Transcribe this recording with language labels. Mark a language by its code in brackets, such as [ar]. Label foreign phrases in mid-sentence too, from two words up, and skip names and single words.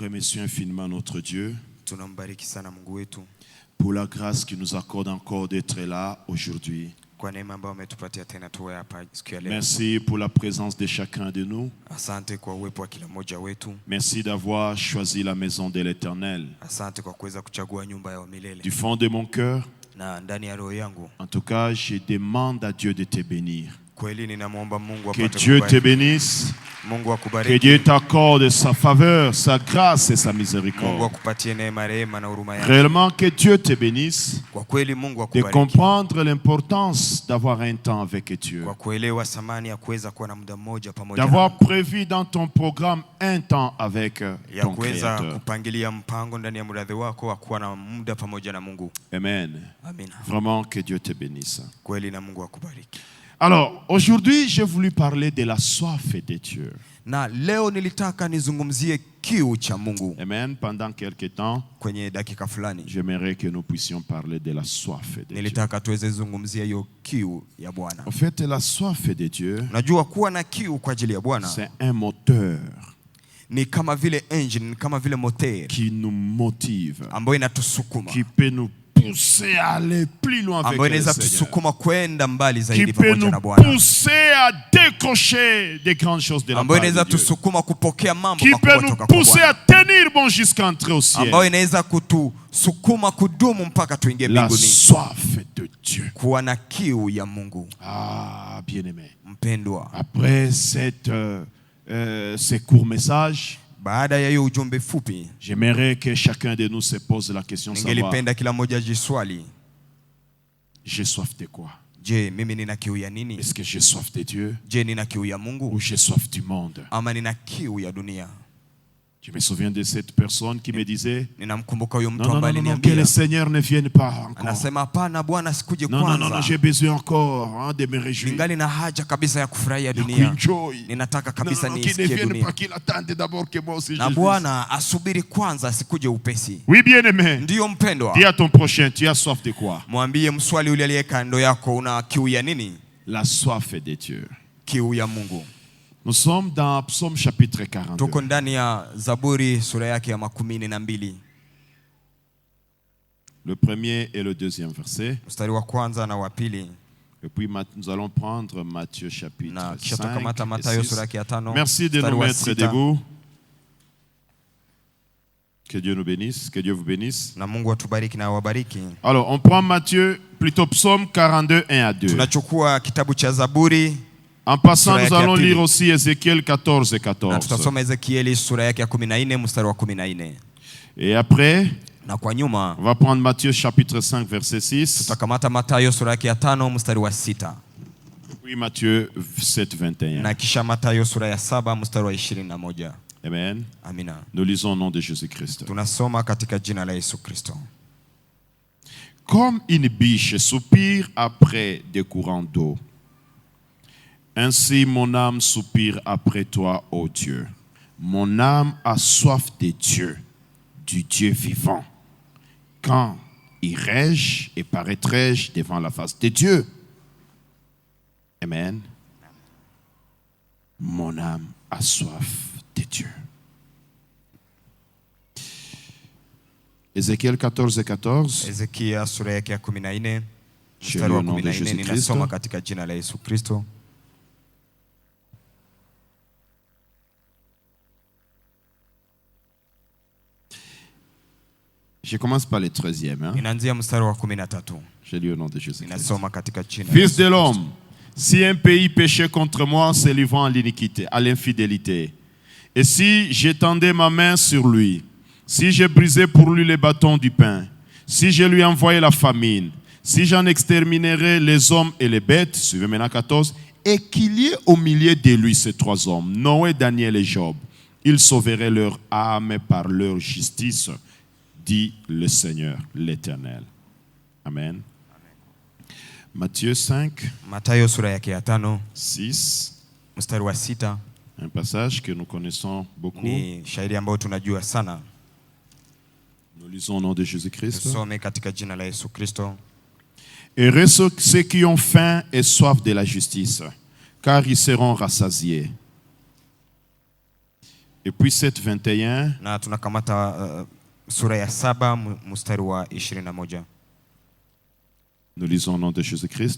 [fr] remercions infiniment notre Dieu [sw] Tunambariki sana Mungu wetu [fr] pour la grâce qu'il nous accorde encore d'être là aujourd'hui. [sw] kwa neema ambayo umetupatia tena tuwe hapa siku ya leo. [fr] Merci pour la présence de chacun de nous. [sw] Asante kwa uwepo wa kila mmoja wetu. [fr] Merci d'avoir choisi la maison de l'Éternel. [sw] Asante kwa kuweza kuchagua nyumba ya milele. [fr] Du fond de mon cœur, [sw] Na ndani ya roho yangu, [fr] en tout cas, je demande à Dieu de te bénir. [sw] kweli ninamwomba Mungu [fr] Que [sw] apate [fr] Dieu te [sw] kubariki. [fr] bénisse. [sw] Mungu [fr] Que [sw] akubariki. [fr] Dieu t'accorde sa faveur, sa grâce et sa [sw] Mungu [fr] miséricorde. [sw] akupatie neema, rehema na huruma yake. [fr] Réellement, que Dieu te bénisse. [sw] Kwa kweli Mungu [fr] De [sw] akubariki. [fr] comprendre l'importance d'avoir un temps avec Dieu. [sw] Kwa kuelewa thamani ya kuweza kuwa na muda mmoja pamoja na [fr] D'avoir [sw] Mungu. [fr] prévu dans ton programme un temps avec [sw] Ya [fr] ton [sw] kuweza [fr] Créateur. [sw] kupangilia mpango ndani ya mradhi wako wa kuwa na muda pamoja na Mungu. [fr] Amen. [sw] Amina. [fr] Vraiment, que Dieu te bénisse. [sw] Kweli na Mungu akubariki. [fr] Alors, aujourd'hui, j'ai voulu parler de la soif de Dieu. [sw] Na leo nilitaka nizungumzie kiu cha Mungu. [fr] Amen. Pendant quelques temps, [sw] Kwenye dakika fulani [fr] j'aimerais que nous puissions parler de la soif de Dieu. [sw] nilitaka tuweze zungumzia hiyo kiu ya Bwana. [fr] En fait, la soif de Dieu, [sw] Unajua kuwa na kiu kwa ajili ya Bwana [fr] c'est un moteur [sw] ni kama vile engine, ni kama vile moteur [fr] qui nous motive, [sw] ambayo inatusukuma, [fr] qui peut nous pousser à aller plus loin avec [sw] ambayo [fr] le [sw] inaweza [fr] Seigneur, [sw] tusukuma kwenda mbali [fr] qui [sw] zaidi [fr] peut [sw] pamoja [fr] nous [sw] na Bwana, [fr] pousser à décrocher des grandes choses de la [sw] ambayo [fr] part [sw] inaweza [fr] de Dieu, [sw] tusukuma kupokea mambo [fr] qui [sw] makubwa [fr] peut nous [sw] kutoka kwa [fr] pousser à [sw] Bwana, [fr] tenir bon jusqu'à entrer au ciel. [sw] ambayo inaweza kutusukuma kudumu mpaka tuingie [fr] La [sw] mbinguni. [fr] soif de Dieu. [sw] Kuwa na kiu ya Mungu. [fr] Ah, bien-aimé. [sw] Mpendwa, [fr] Après ces courts messages, [sw] baada ya hiyo ujumbe fupi, [fr] j'aimerais que chacun de nous se pose la question de savoir, [sw] ningelipenda kila mmoja ajiswali, [fr] j'ai soif de quoi? [sw] je, mimi nina kiu ya nini? [fr] Est-ce que j'ai soif de Dieu [sw] Je, nina kiu ya [fr] ou [sw] Mungu [fr] j'ai soif du monde? [sw] ama nina kiu ya dunia? [fr] Je me souviens de cette personne qui me disait, [sw] Ninamkumbuka huyo mtu [fr] non, non, [sw] ambaye [fr] non, non, que le [sw] aliniambia, [fr] Seigneur ne vienne pas encore. [sw] anasema hapana Bwana, sikuje [fr] Non, non, non, non, [sw] kwanza, [fr] j'ai besoin encore de me réjouir. [sw] ningali na haja kabisa ya kufurahia Ya dunia, kuenjoy. ninataka [fr] Non, [sw] kabisa [fr] non, qu'il ne [sw] niisikie [fr] vienne [sw] dunia, [fr] pas, qu'il attende d'abord que moi aussi je [sw] na [fr] vienne. [sw] Bwana asubiri kwanza, asikuje upesi. [fr] Oui, bien-aimé. [sw] Ndiyo mpendwa, [fr] Dis à ton prochain, tu as soif de quoi? [sw] mwambie mswali yule aliye kando yako, una kiu ya nini? [fr] La soif de Dieu. [sw] Kiu ya Mungu. [fr] Nous sommes dans Psaume chapitre 42. [sw] Tuko ndani ya Zaburi sura yake ya 12, [fr] Le premier et le deuxième verset. [sw] mstari wa kwanza na wa pili, [fr] Et puis nous allons prendre Matthieu chapitre [sw] na [fr] 5 [sw] kisha tukamata [fr] et [sw] Mathayo [fr] 6. [sw] sura yake ya 5. [fr] Merci de [sw] mstari [fr] nous [sw] wa [fr] mettre [sw] 6. [fr] debout. Que Dieu nous bénisse, que Dieu vous bénisse. [sw] Na Mungu atubariki na wabariki. [fr] Alors, on prend Matthieu, plutôt Psaume 42, 1 à 2. [sw] Tunachukua kitabu cha Zaburi [fr] En passant, [sw] Sura [fr] nous [sw] yake ya [fr] allons [sw] pili. [fr] lire aussi Ézéchiel 14 et [sw] na [fr] 14. [sw] tutasoma Ezekieli sura yake ya 14 mstari wa 14, [fr] Et après, [sw] na kwa nyuma [fr] on va prendre Matthieu chapitre 5, verset 6. [sw] tutakamata Mathayo sura yake ya 5 mstari wa 6, [fr] Puis Matthieu 7, 21. [sw] na kisha Mathayo sura ya 7 mstari wa 21. [fr] Amen. [sw] Amina. [fr] Nous lisons au nom de Jésus-Christ. [sw] Tunasoma katika jina la Yesu Kristo. [fr] Comme une biche soupire après des courants d'eau, ainsi mon âme soupire après toi, ô Dieu. Mon âme a soif de Dieu, du Dieu vivant. Quand irai-je et paraîtrai-je devant la face de Dieu? Amen. Mon âme a soif de Dieu. Ézéchiel 14 et 14. [sw] Ezekia sura yake ya 14 [fr] Je [sw] mstari [fr] lis [sw] wa [fr] au nom de [sw] 14, [fr] Jésus-Christ. [sw] ninasoma katika jina la Yesu Kristo. [fr] Je commence par le 13e. Hein? [sw] Ninaanzia mstari wa 13. [fr] Je lis au nom de Jésus-Christ. [sw] Ninasoma katika jina la [fr] Fils [sw] Yesu [fr] de [sw] Kristo. [fr] l'homme, si un pays péchait contre moi, se livrant à l'iniquité, à l'infidélité, et si j'étendais ma main sur lui, si je brisais pour lui les bâtons du pain, si je lui envoyais la famine, si j'en exterminerais les hommes et les bêtes, suivez maintenant 14, et qu'il y ait au milieu de lui ces trois hommes, Noé, Daniel et Job, ils sauveraient leur âme par leur justice, dit le Seigneur, l'Éternel. Amen. Matthieu 5, [sw] Mathayo sura yake ya 5 [fr] 6, [sw] mstari wa 6 [fr] un passage que nous connaissons beaucoup. [sw] ni shairi ambayo tunajua sana. [fr] Nous lisons au nom de Jésus-Christ. [sw] Tusome katika jina la Yesu Kristo. [fr] Heureux ceux qui ont faim et soif de la justice, car ils seront rassasiés. Et puis 7:21. [sw] Na tunakamata sura ya 7 mstari wa 21. [fr] Nous lisons au nom de Jésus-Christ.